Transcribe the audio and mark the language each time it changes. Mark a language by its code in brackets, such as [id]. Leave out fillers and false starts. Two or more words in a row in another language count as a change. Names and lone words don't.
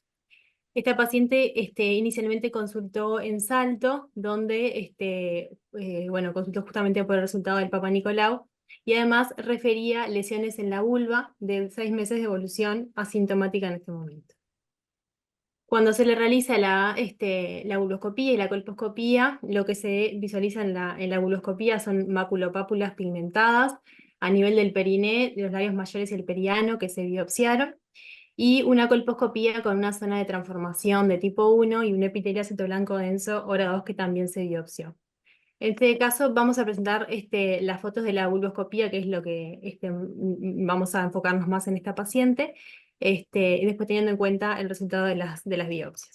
[es] Esta paciente inicialmente consultó en Salto, donde bueno, consultó justamente por el resultado del Papa Nicolau, y además refería lesiones en la vulva de 6 meses de evolución asintomática en este momento. Cuando se le realiza la vulvoscopía y la colposcopía, lo que se visualiza en la vulvoscopía son maculopápulas pigmentadas a nivel del periné, de los labios mayores y el periano que se biopsiaron, y una colposcopía con una zona de transformación de tipo 1 y un epitelio acetoblanco denso hora 2 que también se biopsió. En este caso vamos a presentar las fotos de la vulvoscopía, que es lo que vamos a enfocarnos más en esta paciente, y después teniendo en cuenta el resultado de las biopsias.